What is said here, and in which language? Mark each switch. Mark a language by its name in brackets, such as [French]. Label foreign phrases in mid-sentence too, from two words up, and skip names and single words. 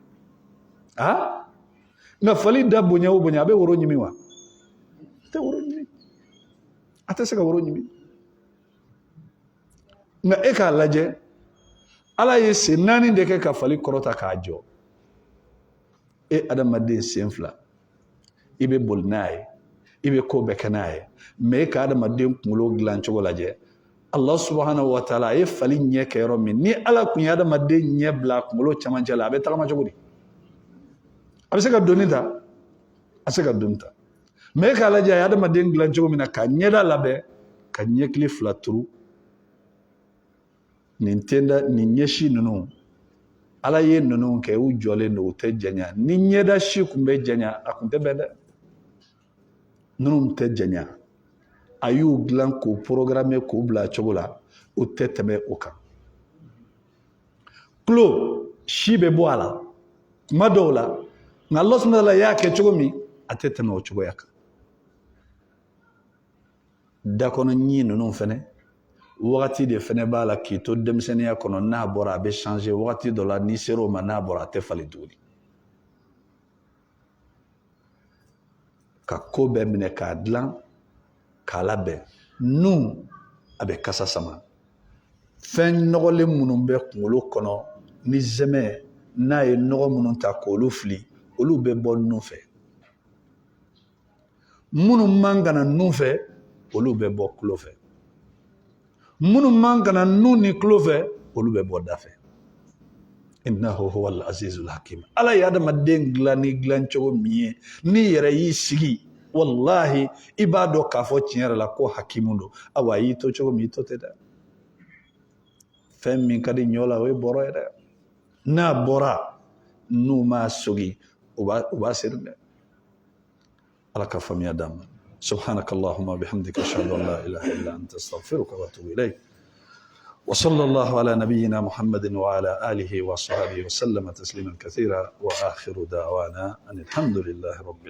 [Bambara] nka fali da bonya o bonya a bɛ woro ɲimi wa a tɛ woro ɲimi a tɛ se ka woro ɲimi nka e k'a lajɛ Ala ye sen 4 de kɛ ka fali kɔrɔta k'a jɔ e adamaden sen 2 i bɛ boli n'a ye i bɛ ko bɛɛ kɛ n'a ye mais e ka adamaden kunkolo dilan cogo lajɛ [Arabic] الله سبحانه وتعالى [Bambara] a ye fali ɲɛ kɛ yɔrɔ min ni Ala kun ye adamaden ɲɛ bila a kunkolo cɛmancɛ la a bɛ tagama cogo di a bɛ se ka donni ta a bɛ se ka donni ta mais e k'a lajɛ a ye adamaden dilan cogo min na ka ɲɛda labɛn ka ɲɛkili 2 turu nin ɲɛsi ninnu Ala ye ninnu kɛ u jɔlen don u tɛ janya ni ɲɛda si kun bɛ janya a kun tɛ bɛn dɛ ninnu tɛ janya a y'u dilan k'u programmer k'u bila cogo la u tɛ tɛmɛ o kan tulo si bɛ bɔ a la kuma dɔw la nka [Arabic] الله سبحانه وتعالى [Bambara] y'a kɛ cogo min a tɛ tɛmɛ o cogoya kan dakɔnɔ ɲi ninnu fɛnɛ wagati de fɛnɛ b'a la k'i to denmisɛnniya kɔnɔ n'a bɔra a bɛ changer wagati dɔ la n'i sera o ma n'a bɔra a tɛ falen tuguni ka ko bɛɛ minɛ k'a dilan k'a labɛn nun a bɛ kasa sama fɛn nɔgɔlen minnu bɛ kunkolo kɔnɔ ni zɛmɛ n'a ye nɔgɔ minnu ta k'olu fili olu bɛ bɔ nun fɛ minnu man ka na nun fɛ olu bɛ bɔ tulo fɛ minnu man ka na nun ni tulo fɛ olu bɛ bɔ da fɛ [Arabic] إنه هو العزيز الحكيم [Bambara] Ala ye adamaden dilan ni dilan cogo min ye n'i yɛrɛ y'i sigi wallahi i b'a dɔn k'a fɔ tiɲɛ yɛrɛ la ko hakimu don awa y'i to cogo min i to tɛ dɛ fɛn min ka di ɲɔ la o ye bɔrɔ ye dɛ n'a bɔra n'u m'a sogi u b'a seri dɛ ala ka faamuya d'an ma [Arabic] سبحانك اللهم وبحمدك أشهد أن لا إله إلا أنت أستغفرك وأتوب إليك وصلى الله على نبينا محمد وعلى آله وصحبه وسلم تسليما كثيرا وآخر دعوانا أن الحمد لله رب العالمين.